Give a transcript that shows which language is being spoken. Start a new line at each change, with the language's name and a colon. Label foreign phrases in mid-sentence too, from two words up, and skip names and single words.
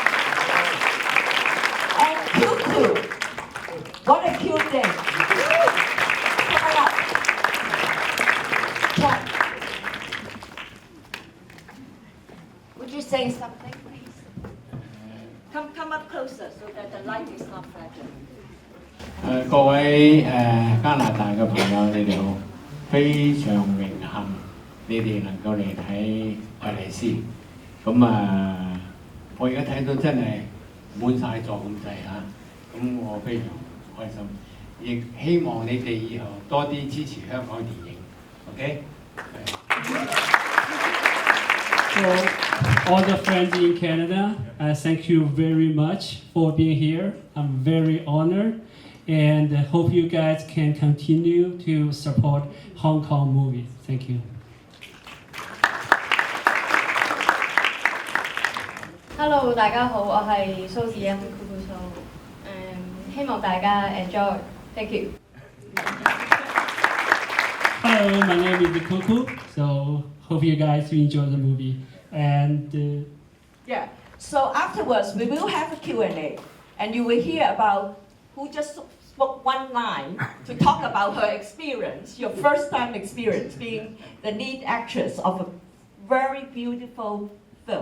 English: And Kuku. What a cute thing. Come on up. Come. Would you say something, please? Come up closer so that the light is not fragile.
Cantonese: 各位加拿大嘅朋友，你哋好，非常榮幸你哋能夠嚟睇愛麗絲。咁我而家睇到真係滿晒座咁滯嚇，咁我非常開心，亦希望你哋以後多啲支持香港電影。OK。
English: So, all the friends in Canada, thank you very much for being here. I'm very honored and hope you guys can continue to support Hong Kong movies. Thank you. Hello，
Cantonese: 大家好，我係蘇子欣 Kuku So， 希望大家 enjoy。
English: Thank you。 Hello, my name is Kuku. So hope you guys enjoy the movie. And yeah. So afterwards, we will have a Q&A, and you will hear about who just spoke one line to talk about her experience, your first time experience being the lead actress of a very beautiful film.